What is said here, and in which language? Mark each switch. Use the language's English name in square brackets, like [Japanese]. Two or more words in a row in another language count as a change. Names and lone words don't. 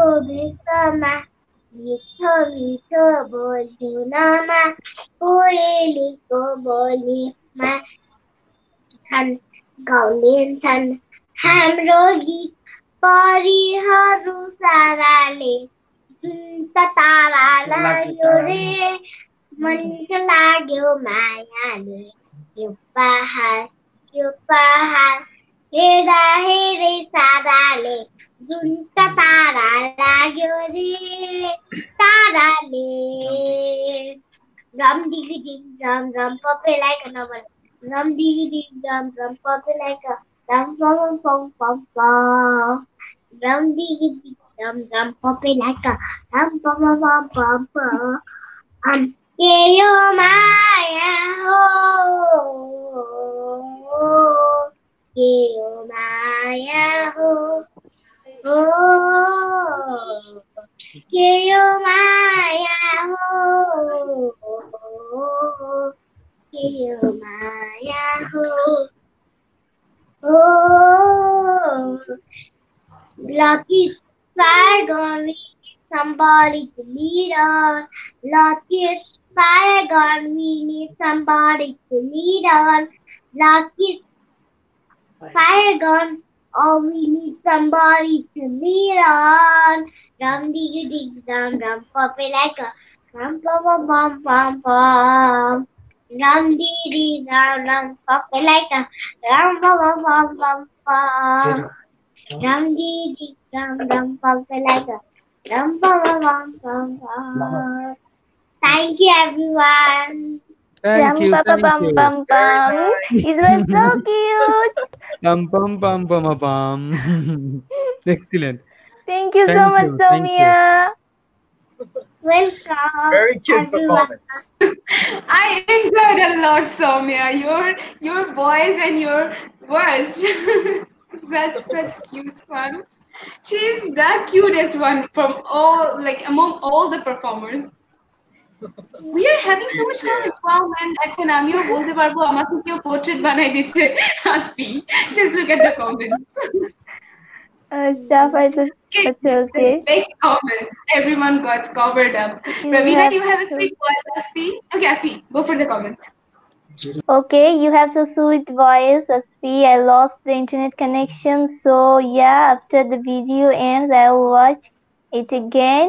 [Nepali] भेषमा मिठो मिठो धुनमा कोयलीको बोलीमा छन् गाउँछन् हाम्रो गीत परिहरू साराले जुन त तारा लाग्यो रे मन लाग्यो मायाले यो पहाड हेर्दा हेरे साराले जुन त तारा लाग्यो रे ताराले रम दिगी दिग रम रम पपेलाइका नभन रम दिगी दिग रम पपेलाइका रम पम पम पम पम रम दिगी दिग रम पपेलाइका रम पम पम पम पम के यो माया हो के यो माया हो के यो माया हो के यो माया हो [English] lucky flag on me, somebody to lead on. Lucky flag on me, need somebody to lead on. Lucky flag on, oh we need somebody to lead on. Dum diggy dig dum dum pop it like a dum pum pum pum pum. Dum diggy dum dum pop it like a dum pum pum pum pum. Dum diggy dum pop it like a dum pum pum pum pum. Thank you everyone. Thank you. Pam pam pam pam. It was so cute. Pam pam pam pam pam. Excellent. Thank you so much, Soumya. Welcome. Very cute everyone. performance. I enjoyed a lot, Soumya. Your voice and your words. such cute fun. She's the cutest one from all, like among all the performers. We are having so much fun as well, and [Bangla] এখন আমিও বলতে পারবো আমাকে কেউ পোর্ট্রেট বানাই দিচ্ছে হাসি. [English] Just look at the comments. Stuff I just okay. Big comments. Everyone got covered up. Ravina, you have a sweet voice, Asfi. Okay, Asfi, go for the comments. Okay, you have so sweet voice, Asfi. I lost the internet connection, so yeah, after the video ends, I will watch it again.